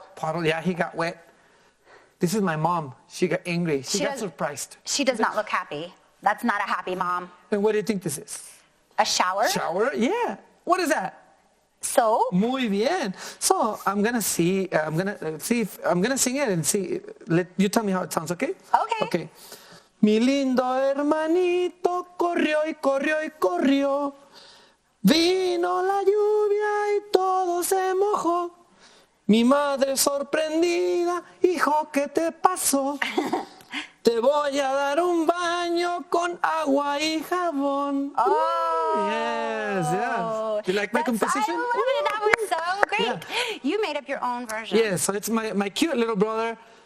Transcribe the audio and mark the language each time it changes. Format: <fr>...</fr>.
<en>Puddle, yeah, he got wet. This is my mom. She got angry. She got surprised. She does not look happy. That's not a happy mom. And what do you think this is? A shower? Shower? Yeah. What is that? Soap?</en> <es>Muy bien.</es> <en>So I'm gonna sing it and see. You tell me how it sounds, okay? Okay. Okay.</en> <es>Mi lindo hermanito corrió y corrió y corrió. Vino la lluvia y todo se mojó. Mi madre sorprendida, hijo, ¿qué te pasó? Te voy a dar un baño con agua y jabón. Oh.</es> <en>Yes, yes. Do you like my composition? I love it. That was so great. Yeah. You made up your own version. Yes, so it's my cute little brother.</en>